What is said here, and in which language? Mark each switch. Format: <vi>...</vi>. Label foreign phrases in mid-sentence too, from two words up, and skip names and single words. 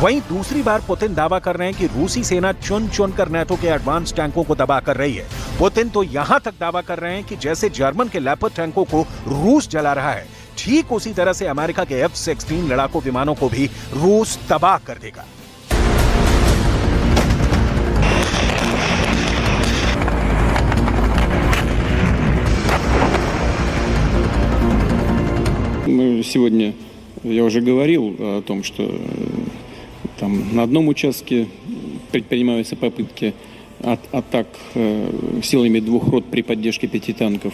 <hi>वहीं दूसरी बार पुतिन दावा कर रहे हैं कि रूसी सेना चुन चुन कर नेटो के एडवांस टैंकों को दबा कर रही है। पुतिन तो यहां तक दावा कर रहे हैं कि जैसे जर्मन के लेपर्ड टैंकों को रूस जला रहा है, ठीक उसी तरह से अमेरिका के F-16 लड़ाकू विमानों को भी रूस तबाह कर देगा।</hi> <ru>Сегодня я уже говорил о том, что там на одном участке предпринимаются попытки атак силами 2 рот при поддержке 5 танков.</ru>